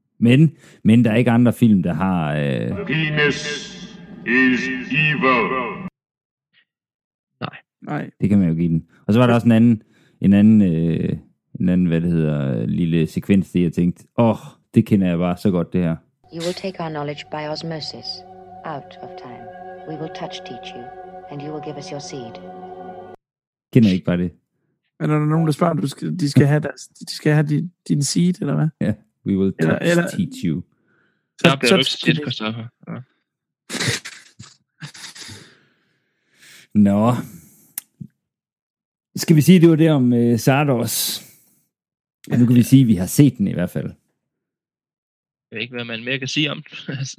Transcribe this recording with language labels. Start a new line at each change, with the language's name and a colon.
Danish: Men der er ikke andre film, der har.
English: Penis is evil.
Danish: Nej. Det kan man jo give den. Og så var der også en anden, hvad det hedder, lille sekvens, det jeg tænkte, det kender jeg bare så godt, det her.
English: You will take our knowledge by osmosis, out of time. We will touch teach you, and you will give us your seed.
Danish: Kender jeg ikke bare det? Men er der nogen, der spørger, de skal have din seed, eller hvad? Ja,
English: yeah. We will touch
Danish: eller,
English: teach you.
Danish: Så bliver du ikke skidt, Christoffer. Nå. Skal vi sige, det var det om Sardos? Ja, nu kan vi sige, at vi har set den i hvert fald. Jeg ved ikke, hvad man mere kan sige om den.